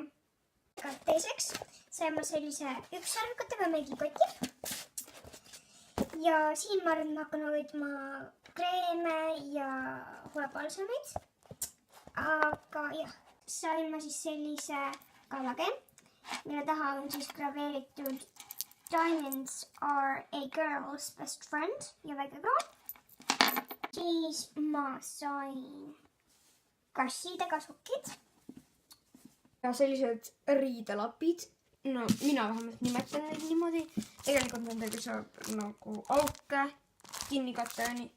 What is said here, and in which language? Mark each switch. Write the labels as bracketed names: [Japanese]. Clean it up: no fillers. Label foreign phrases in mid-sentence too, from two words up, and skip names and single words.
[Estonian] Teiseks sain ma sellise ükssarvikutega meigikoti. Ja siin ma arvan, ma hakkan hoidma kreeme ja huulepallosumeid. Aga jah, sain ma siis sellise kallakeem, mille taha on siis graveeritud Diamonds are a girl's best friend ja väike kroon. Siis ma sain kassidega sokid. Ja sellised riidelapid. No mina vähemalt nimetan neid niimoodi. Tegelikult nendega saab nagu auke kinni katta ja nii.